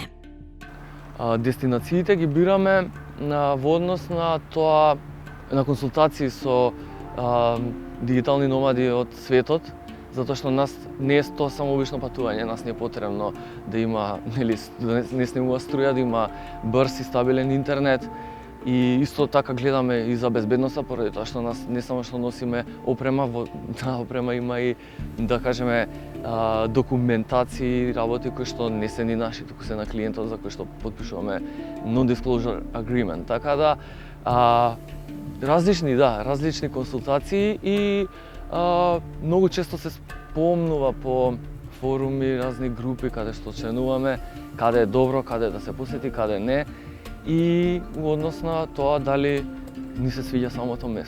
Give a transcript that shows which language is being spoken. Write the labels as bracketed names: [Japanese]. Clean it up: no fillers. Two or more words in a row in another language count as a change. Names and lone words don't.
[Macedonian] Дестинациите ги бираме во однос на тоа, на консултации со дигитални номади од светот, затоа што нас не е тоа само обично патување, нас не е потребно да има, не снимува струја, да има брз и стабилен интернет. И исто така гледаме и за безбедноста, поради тоа што нас не само што носиме опрема, во таа опрема има и, да кажеме, документации, работи кои што не се ни наши, туку се на клиентот, за кои што потпишуваме [English] non-disclosure agreement. [Macedonian] Така да, различни консултации и многу често се спомнува по форуми, разни групи каде што членуваме, каде е добро, каде да се посети, каде не, и во однос на тоа дали ни се свиѓа самото место.